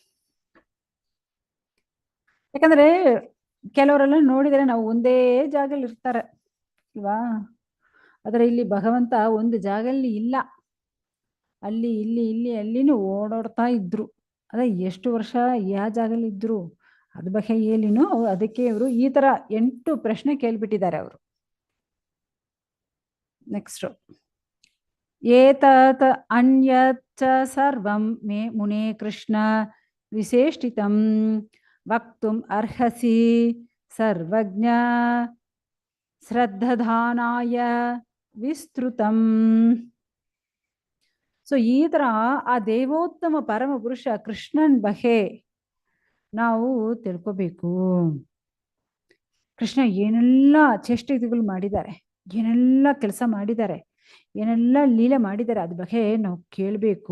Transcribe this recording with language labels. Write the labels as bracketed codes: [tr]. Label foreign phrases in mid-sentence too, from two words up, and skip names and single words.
[kn] ಯಾಕಂದ್ರೆ ಕೆಲವರೆಲ್ಲ ನೋಡಿದರೆ ನಾವು ಒಂದೇ ಜಾಗದಲ್ಲಿ ಇರ್ತಾರೆ ಅಲ್ವಾ, ಆದ್ರೆ ಇಲ್ಲಿ ಭಗವಂತ ಒಂದು ಜಾಗದಲ್ಲಿ ಇಲ್ಲ, ಅಲ್ಲಿ ಇಲ್ಲಿ ಇಲ್ಲಿ ಅಲ್ಲಿನೂ ಓಡಾಡ್ತಾ ಇದ್ರು. ಅದೇ ಎಷ್ಟು ವರ್ಷ ಯಾವ ಜಾಗದಲ್ಲಿ ಇದ್ರು ಅದ್ರ ಬಗ್ಗೆ ಹೇಳಿನೂ ಅದಕ್ಕೆ ಇವರು ಈ ತರ 8 ಪ್ರಶ್ನೆ ಕೇಳ್ಬಿಟ್ಟಿದ್ದಾರೆ ಅವರು. ನೆಕ್ಸ್ಟ್, [sa] ಏತತ್ ಅನ್ಯಚ್ಚ ಸರ್ವಂ ಮೇ ಮುನೇ ಕೃಷ್ಣ ವಿಶೇಷಿತಂ ವಕ್ತುಂ ಅರ್ಹಸಿ ಸರ್ವಜ್ಞ ಶ್ರದ್ಧಾನಾಯ ವಿಸ್ತೃತಂ. [kn] ಸೊ ಈ ತರ ಆ ದೇವೋತ್ತಮ ಪರಮ ಪುರುಷ ಕೃಷ್ಣನ್ ಬಗ್ಗೆ ನಾವು ತಿಳ್ಕೋಬೇಕು. ಕೃಷ್ಣ ಏನೆಲ್ಲ ಚೇಷ್ಟೆಗಳು ಮಾಡಿದ್ದಾರೆ, ಏನೆಲ್ಲ ಕೆಲಸ ಮಾಡಿದ್ದಾರೆ, ಏನೆಲ್ಲ ಲೀಲೆ ಮಾಡಿದ್ದಾರೆ, ಅದ್ರ ಬಗ್ಗೆ ನಾವು ಕೇಳಬೇಕು.